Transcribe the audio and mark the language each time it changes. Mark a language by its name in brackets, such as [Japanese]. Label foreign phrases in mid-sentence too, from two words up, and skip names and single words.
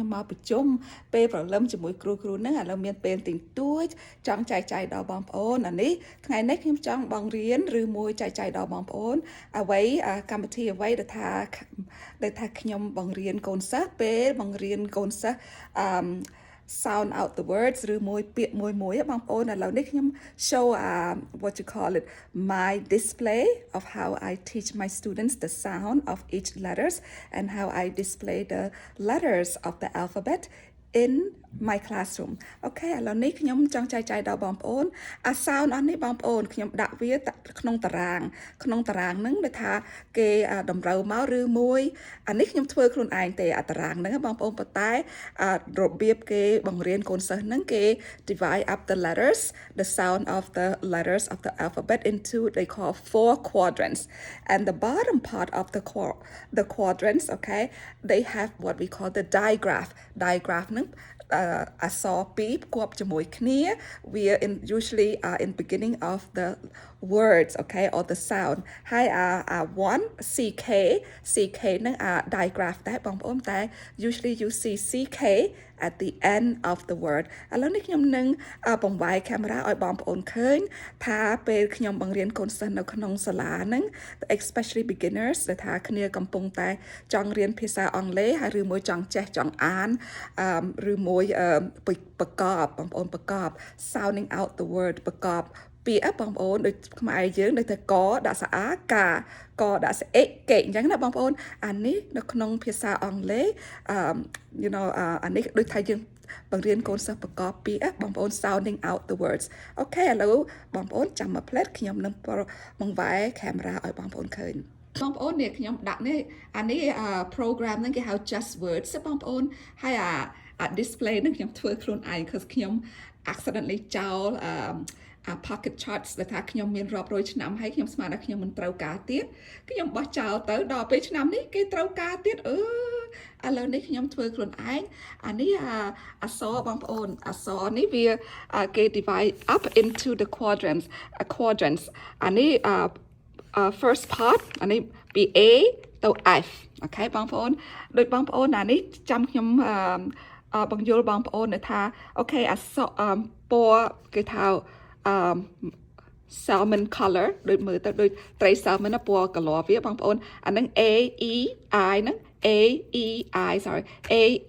[Khmer] ខ្ញុំមកប្រជុំពេលព្រលឹមជាមួយគ្រូហ្នឹងឥឡូវមានពេលទីទួចចង់ចែកចាយដល់បងប្អូនអានេះថ្ងៃនេះខ្ញុំចង់បង្រៀនឬមួយចែកចាយដល់បងប្អូនអ្វីកម្មវិធីអ្វីដែលថាខ្ញុំបង្រៀនកូនសិស្សពេលបង្រៀនកូនសិស្ស [English] sound out the words [Khmer] ឬមួយពាក្យមួយបងប្អូនឥឡូវនេះខ្ញុំ [English] show what you call it my display of how I teach my students the sound of each letters and how I display the letters of the alphabet in my classroom [Khmer] អូខេឥឡូវនេះខ្ញុំចង់ចែកចាយដល់បងប្អូនsound អស់នេះបងប្អូនខ្ញុំដាក់វាក្នុងតារាងហ្នឹងដែលថាគេតម្រូវមកឬមួយអានេះខ្ញុំធ្វើខ្លួនឯងទេតារាងហ្នឹងបងប្អូនប៉ុន្តែរបៀបគេបង្រៀនកូនសិស្សហ្នឹងគេ divide [English] up the letters the sound of the letters of the alphabet into they call 4 quadrants and the bottom part of the quadrants okay they have what we call the digraph [Khmer] ហ្នឹងអក្សរពីរផ្គប់ជាមួយគ្នា [English] we are usually in beginning of the words okay or the sound [Khmer] ហើយ [English] one ck [Khmer] ហ្នឹងdigraph ដែរបងប្អូនតែ [English] usually you see ck at the end of the word [Khmer] ឥឡូវនេះខ្ញុំនឹងបង្វែរកាមេរ៉ាឲ្យបងប្អូនឃើញថាពេលខ្ញុំបង្រៀនកូនសិស្សនៅក្នុងសាលាហ្នឹង [English] especially beginners [Khmer] ដែល ថាគ្នាកំពុងតែចង់រៀនភាសាអង់គ្លេសហើយឬមួយចង់ចេះចង់អានឬមួយប្រកបបងប្អូនប្រកប [English] sounding out the [Khmer] word ប្រកបពាក្យបងប្អូនដូចខ្មែរយើងដូចតែកដាក់ស្អាកាកដាក់ស្អិកេអញ្ចឹងណាបងប្អូនអា នេះនៅក្នុងភាសាអង់គ្លេស [English] you know [Khmer] អានេះដូចថាយើងបង្រៀនកូនសិស្សប្រកបពាក្យបងប្អូន [English] sounding out the words [Khmer] អូខេឥឡូវបងប្អូនចាំមួយផ្លែតខ្ញុំនឹងបង្វែរកាមេរ៉ាឲ្យបងប្អូនឃើញបងប្អូននេះខ្ញុំដាក់នេះអានេះ program ហ្នឹងគេហៅ just words បងប្អូនហើយdisplay ហ្នឹងខ្ញុំធ្វើខ្លួនឯង because ខ្ញុំ accidentally ចោល [English] pocket charts [Khmer] ដែលថាខ្ញុំមានរាប់រយឆ្នាំហើយខ្ញុំស្មានថាខ្ញុំមិនត្រូវការទៀតខ្ញុំបោះចោលទៅដល់ពេលឆ្នាំនេះគេត្រូវការទៀតឥឡូវនេះខ្ញុំធ្វើខ្លួនឯងអានេះអក្សរបងប្អូនអក្សរនេះវាគេ [English] divide up into the quadrants [Khmer] អានេះ [English] first part [Khmer] អានេះពី A ទៅ F អូខេបងប្អូនដូចបងប្អូនអានេះចាំខ្ញុំបង្យល់បងប្អូនថាអូខេអក្សរពណ៌គេថា [English] salmon color [Khmer] ដូចមើលទៅដូចត្រី salmon ពណ៌ color វាបងប្អូនអានឹង [English] A E I [Khmer] ហ្នឹង [English] A E I sorry A